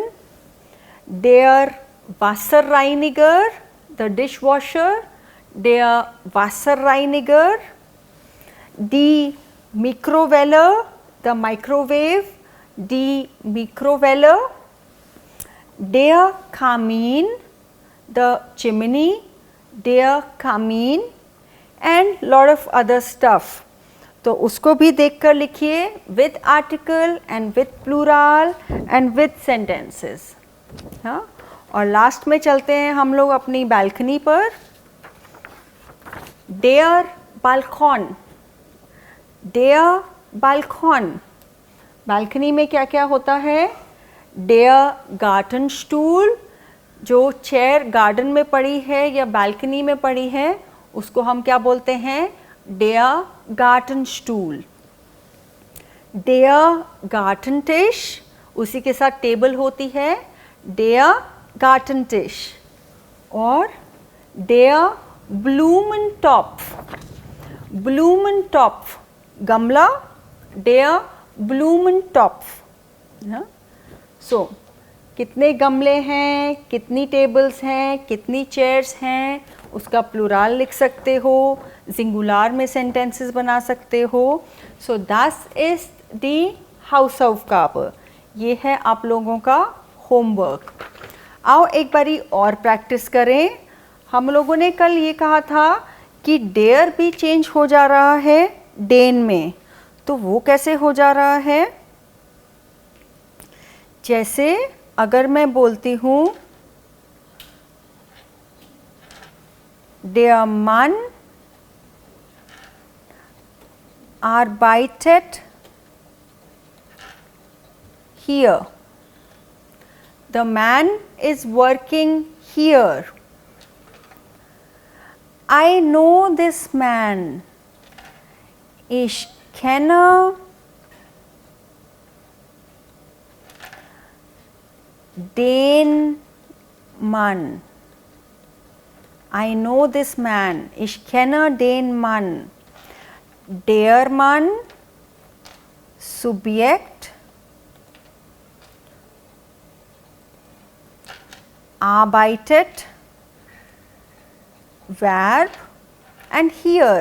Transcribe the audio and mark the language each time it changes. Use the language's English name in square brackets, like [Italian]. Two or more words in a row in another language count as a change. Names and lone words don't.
[German] der Wasserreiniger, [English] the dishwasher, [German] der Wasserreiniger, die Mikrowelle, [English] the microwave, [German] die Mikrowelle, der Kamin, [English] the chimney, [German] der Kamin, [English] and lot of other stuff। [Hindi] तो उसको भी देखकर लिखिए [English] with article and with plural and with sentences। [Hindi] हाँ, और लास्ट में चलते हैं हम लोग अपनी बालकनी पर। [German] Der Balkon, der Balkon, [Hindi] बालकनी में क्या क्या होता है? [German] Der Gartenstuhl, [Hindi] जो चेयर गार्डन में पड़ी है या बालकनी में पड़ी है उसको हम क्या बोलते हैं? [German] Der Gartenstuhl। Der Gartentisch, [Hindi] उसी के साथ टेबल होती है, [German] der Gartentisch। और der Blumentopf, Blumentopf गमला, der Blumentopf। [Hindi] सो कितने गमले हैं, कितनी टेबल्स हैं, कितनी चेयर्स हैं, उसका प्लूरल लिख सकते हो, सिंगुलर में सेंटेंसेस बना सकते हो। [German] सो das ist die Hausaufgabe, [Hindi] ये है आप लोगों का होमवर्क। आओ एक बारी और प्रैक्टिस करें। हम लोगों ने कल ये कहा था कि डेयर भी चेंज हो जा रहा है डेन में, तो वो कैसे हो जा रहा है? जैसे अगर मैं बोलती हूँ [German] der Mann arbeitet [Hindi] here. [English] The man is working here. I know this man. [German] Ich kenne den Mann. [English] I know this man. [German] Ich kenne den Mann. Der Mann, Subjekt, arbeitet, [English] Verb, and here.